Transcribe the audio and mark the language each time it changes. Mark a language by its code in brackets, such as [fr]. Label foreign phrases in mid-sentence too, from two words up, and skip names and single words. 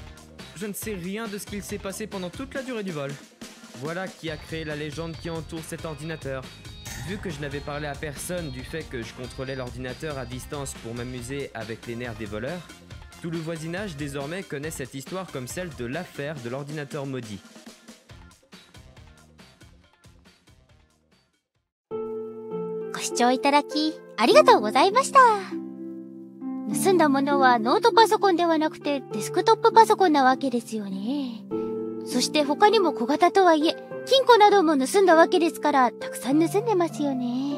[fr] Je ne sais rien de ce qu'il s'est passé pendant toute la durée du vol. Voilà qui a créé la légende qui entoure cet ordinateur. Vu que je n'avais parlé à personne du fait que je contrôlais l'ordinateur à distance pour m'amuser avec les nerfs des voleurs, tout le voisinage désormais connaît cette histoire comme celle de l'affaire de l'ordinateur maudit. [ja] ご視聴いただきありがとうございました。盗んだものはノートパソコンではなくてデスクトップパソコンなわけですよね。そして他にも小型とはいえ金庫なども盗んだわけですからたくさん盗んでますよね。